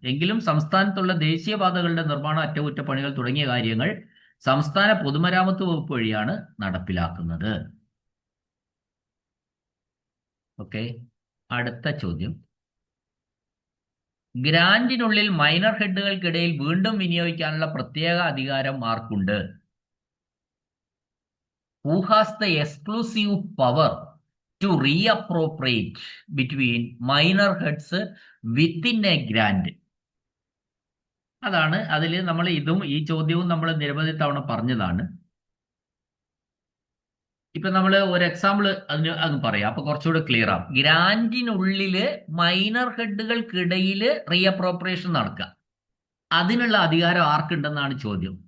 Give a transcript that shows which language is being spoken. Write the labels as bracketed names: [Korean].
[Malayalam] എങ്കിലും സംസ്ഥാനത്തുള്ള ദേശീയപാതകളുടെ നിർമ്മാണ അറ്റകുറ്റപ്പണികൾ തുടങ്ങിയ കാര്യങ്ങൾ സംസ്ഥാന പൊതുമരാമത്ത് വകുപ്പ് വഴിയാണ് നടപ്പിലാക്കുന്നത്. ഓക്കെ, അടുത്ത ചോദ്യം, ഗ്രാന്റിനുള്ളിൽ മൈനർ ഹെഡുകൾക്കിടയിൽ വീണ്ടും വിനിയോഗിക്കാനുള്ള പ്രത്യേക അധികാരം ആർക്കുണ്ട്? [English] Who has the exclusive power to reappropriate between minor heads within a grant? [Malayalam] അതാണ് അതിൽ നമ്മൾ ഈ ചോദ്യവും നമ്മൾ നിരവധി തവണ പറഞ്ഞതാണ്. ഇപ്പൊ നമ്മൾ ഒരു എക്സാമ്പിൾ അങ്ങ് പറയാം, അപ്പൊ കുറച്ചുകൂടെ ക്ലിയർ ആവും. ഗ്രാന്റിനുള്ളില് മൈനർ ഹെഡുകൾക്കിടയിൽ റീഅപ്രോപ്രിയേഷൻ നടക്കുക, അതിനുള്ള അധികാരം ആർക്കുണ്ടെന്നാണ് ചോദ്യം.